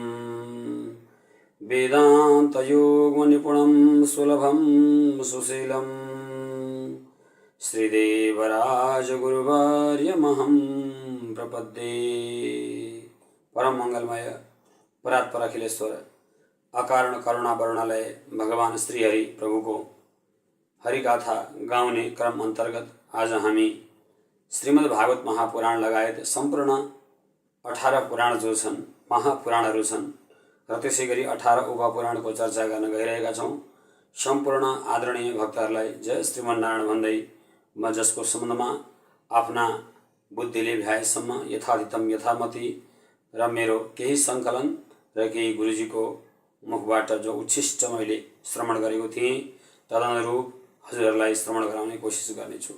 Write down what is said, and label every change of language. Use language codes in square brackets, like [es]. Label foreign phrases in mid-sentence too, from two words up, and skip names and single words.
[sa] वेदान्तयोगनिपुणं सुलभं सुशीलं श्रीदेवराजगुरुवर्यमहं प्रपद्ये। [ne] परम मंगलमय परात्पर अखिलेश्वर अकारण करुणा वर्णालय भगवान श्रीहरि प्रभुको हरिगाथा गाउने क्रम अन्तर्गत आज हामी श्रीमद् भागवत महापुराण लगायत सम्पूर्ण 18 पुराण जो छन् महापुराणहरू छन् र त्यसै गरी 18 उपपुराणको चर्चा गर्न गइरहेका छौँ। सम्पूर्ण आदरणीय भक्तहरूलाई जय श्रीमन्नारायण भन्दै म जसको सम्बन्धमा आफ्ना बुद्धिले भ्याएसम्म यथाधितम यथामति र मेरो केही सङ्कलन र केही गुरुजीको मुखबाट जो उच्छिष्ट मैले श्रवण गरेको थिएँ तदनुरूप हजुरहरूलाई श्रवण गराउने कोसिस गर्नेछु।